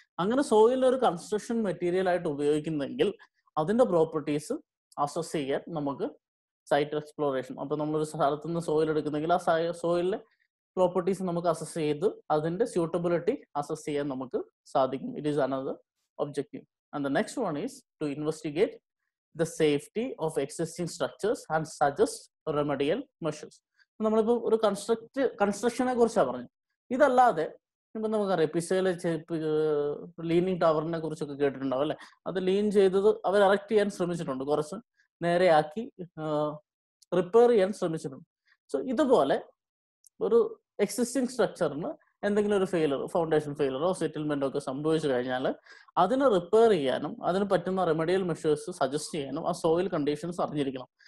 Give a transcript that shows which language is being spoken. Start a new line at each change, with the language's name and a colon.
Malayalam: അങ്ങനെ സോയിൽ ഒരു construction material ആയിട്ട് ഉപയോഗിക്കുന്നെങ്കിൽ അതിന്റെ പ്രോപ്പർട്ടീസ് അസസ് ചെയ്യാൻ നമുക്ക് സൈറ്റ് എക്സ്പ്ലോറേഷൻ, അപ്പൊ നമ്മളൊരു സ്ഥലത്ത് നിന്ന് സോയിൽ എടുക്കുന്നെങ്കിൽ ആ സോയിലിലെ പ്രോപ്പർട്ടീസ് നമുക്ക് അസസ് ചെയ്ത് അതിന്റെ സ്യൂട്ടബിലിറ്റി അസസ് ചെയ്യാൻ നമുക്ക് സാധിക്കും.
English: It is another objective. And the next one is to investigate the safety of existing structures and suggest remedial measures.
Malayalam: നമ്മളിപ്പോൾ ഒരു കൺസ്ട്രക്ഷനെ കുറിച്ചാണ് പറഞ്ഞു. ഇതല്ലാതെ ഇപ്പൊ നമുക്കറിയാം പിസയിലെ ലീനിങ് ടവറിനെ കുറിച്ചൊക്കെ കേട്ടിട്ടുണ്ടാവും അല്ലെ. അത് ലീൻ ചെയ്തത് അവർ എറക്ട് ചെയ്യാൻ ശ്രമിച്ചിട്ടുണ്ട്, കുറച്ച് നേരെയാക്കി റിപ്പയർ ചെയ്യാൻ ശ്രമിച്ചിട്ടുണ്ട്. സോ ഇതുപോലെ ഒരു എക്സിസ്റ്റിംഗ് സ്ട്രക്ചറിന് എന്തെങ്കിലും ഒരു ഫെയിലർ, ഫൗണ്ടേഷൻ ഫെയിലറോ സെറ്റിൽമെന്റോ ഒക്കെ സംഭവിച്ചു കഴിഞ്ഞാൽ അതിനെ റിപ്പയർ ചെയ്യാനും അതിന് പറ്റുന്ന റെമഡിയൽ മെഷേഴ്സ് സജസ്റ്റ് ചെയ്യാനും ആ സോയിൽ കണ്ടീഷൻസ് അറിഞ്ഞിരിക്കണം.